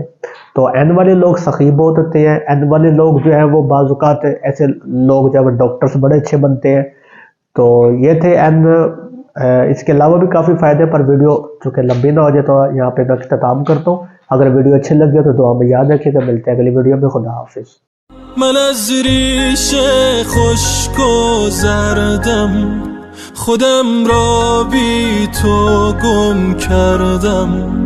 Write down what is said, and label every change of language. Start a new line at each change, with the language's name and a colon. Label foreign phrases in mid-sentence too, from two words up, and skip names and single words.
Urdu: تو این والے لوگ سخی بہت ہوتے ہیں، این والے لوگ جو ہیں وہ بعض اوقات ایسے لوگ جب ڈاکٹرز بڑے اچھے بنتے ہیں۔ تو یہ تھے این۔ اس کے علاوہ بھی کافی فائدے، پر ویڈیو چونکہ لمبی نہ ہو جائے تو یہاں پہ میں اختتام کرتا ہوں۔ اگر ویڈیو اچھی لگی تو دعا میں یاد رکھیے گا، ملتے ہیں اگلی ویڈیو میں۔ خدا حافظ۔
Persian: من از ریش خشک و زردم خودم را بی تو گم کردم.